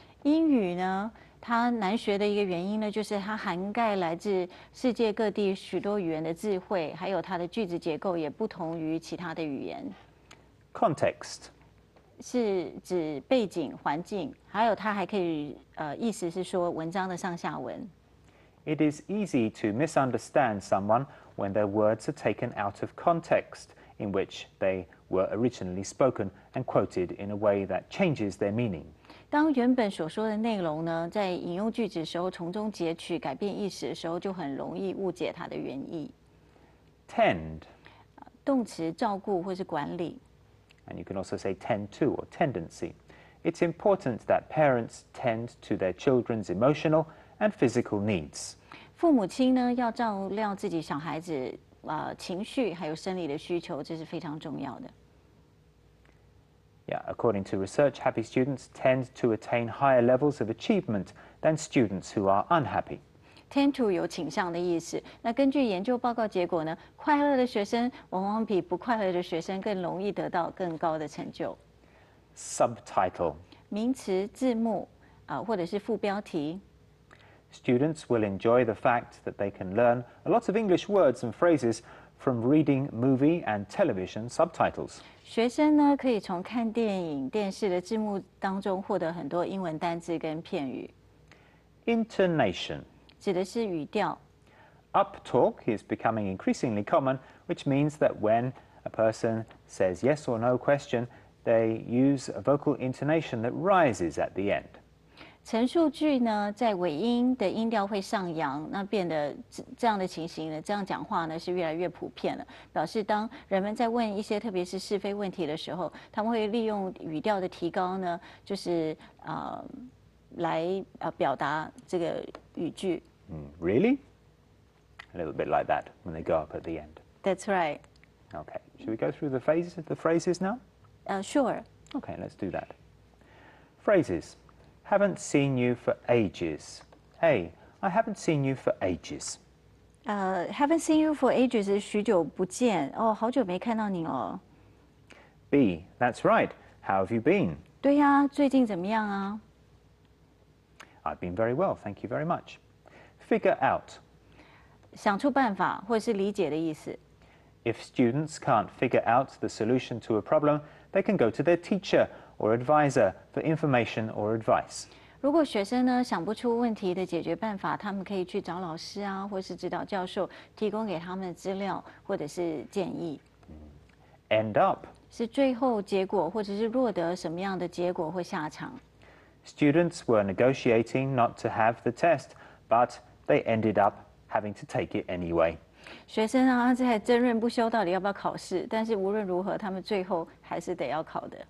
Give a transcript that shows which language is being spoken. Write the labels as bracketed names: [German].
[Chinese] 英语呢，它难学的一个原因呢，就是它涵盖来自世界各地许多语言的智慧，还有它的句子结构也不同于其他的语言。 [English] Context. [Chinese] 是指背景、环境，还有它还可以意思是说文章的上下文。 [English] It is easy to misunderstand someone when their words are taken out of context in which they were originally spoken and quoted in a way that changes their meaning. [Chinese] 当原本所说的内容呢，在引用句子的时候从中截取、改变意思的时候，就很容易误解它的原意。 [English] Tend, [Chinese] 动词照顾或是管理。 [English] and you can also say tend to or tendency. It's important that parents tend to their children's emotional and physical needs. [Chinese] 父母亲呢要照料自己小孩子情绪还有生理的需求，这是非常重要的。 [English] Yeah, according to research, happy students tend to attain higher levels of achievement than students who are unhappy. [Chinese] Tend to 有倾向的意思。那根据研究报告结果呢，快乐的学生往往比不快乐的学生更容易得到更高的成就。 [English] Subtitle. [Chinese] 名词字幕或者是副标题。 [English] Students will enjoy the fact that they can learn a lot of English words and phrases from reading movie and television subtitles. [Chinese] 学生呢可以从看电影、电视的字幕当中获得很多英文单字跟片语。 [English] Intonation. [Chinese] 指的是语调。 [English] Uptalk is becoming increasingly common, which means that when a person says yes or no question, they use a vocal intonation that rises at the end. [Chinese] 陈述句呢，在尾音的音调会上扬，那变得这样的情形呢，这样讲话呢是越来越普遍了。表示当人们在问一些特别是是非问题的时候，他们会利用语调的提高呢，就是来表达这个语句。 [English] Really? A little bit like that when they go up at the end. That's right. Okay, should we go through the phrases now? Sure. Okay, let's do that. Phrases. Haven't seen you for ages. A. I haven't seen you for ages. Haven't seen you for ages [Chinese] 是许久不见哦，好久没看到你了。 [English] B. That's right. How have you been? [Chinese] 对呀，最近怎么样啊？ [English] I've been very well, thank you very much. Figure out. [Chinese] 想出办法或者是理解的意思。 [English] If students can't figure out the solution to a problem, they can go to their teacher or advisor for information or advice. [Chinese] 如果学生呢想不出问题的解决办法，他们可以去找老师啊，或是指导教授提供给他们的资料或者是建议。 [English] End up. [Chinese] 是最后结果，或者是落得什么样的结果或下场。 [English] Students were negotiating not to have the test, but they ended up having to take it anyway. [Chinese] 学生啊在争论不休，到底要不要考试？但是无论如何，他们最后还是得要考的。